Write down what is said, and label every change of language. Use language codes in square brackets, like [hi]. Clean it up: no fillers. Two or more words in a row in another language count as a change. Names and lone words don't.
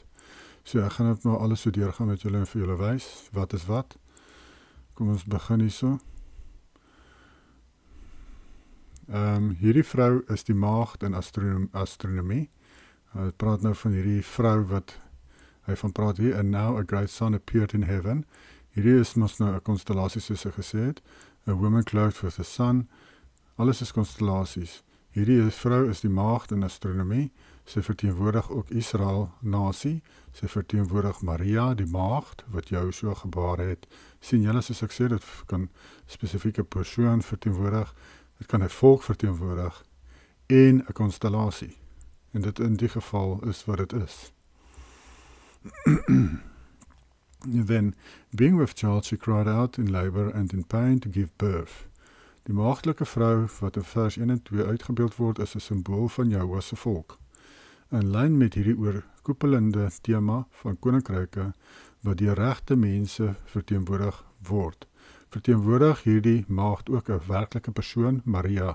[af] So ek gaan dit maar alles so deurgaan met julle en vir julle wys, wat is wat. Kom ons begin hierso. Hierdie vrou is die maagd in astronomie. Hy praat nou van hierdie vrou wat hy van praat hier, [en] and now a great sun appeared in heaven. [af] Hierdie is mos nou 'n konstellasie soos ek gesê het, [en] a woman clothed with the sun, [af] alles is konstellasies. Hierdie vrou is die maagd in astronomie, sy verteenwoordig ook Israel nasie, sy verteenwoordig Maria, die maagd, wat jou so gebaar het. Sien julle, soos ek sê, dit kan spesifieke persoon verteenwoordig, dit kan 'n volk verteenwoordig, en 'n konstellasie. En dit in die geval is wat dit is. [en] Then, being with child, she cried out in labor and in pain to give birth. [af] Die maagdelike vrou, wat in vers 1 en 2 uitgebeeld word, is 'n simbool van Jahwe se volk. In lyn met hierdie oorkoepelende tema van koninkryke, wat deur regte mense verteenwoordig word, verteenwoordig hierdie maagd ook 'n werklike persoon, Maria.